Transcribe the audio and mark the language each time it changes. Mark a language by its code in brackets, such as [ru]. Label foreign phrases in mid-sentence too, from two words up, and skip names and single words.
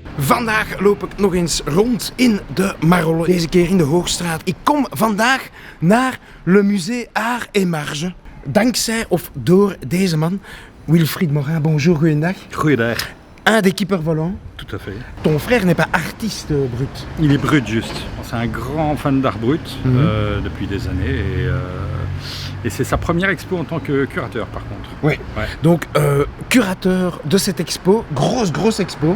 [nl] Vandaag loop ik nog eens rond in de Marolles, deze keer in de Hoogstraat. Ik kom vandaag naar Le Musée Art et Marge. Dankzij of door deze man, Wilfried Morin. [fr] Bonjour, [nl] goeiedag. Goeiedag. [fr] Un des keepers volants. Tout à fait. Ton frère n'est pas artiste brut. Il est brut juste. C'est un grand fan d'art brut depuis des années et c'est sa première expo en tant que curateur par contre. Oui. Ouais. Donc curateur de cette expo, grosse expo.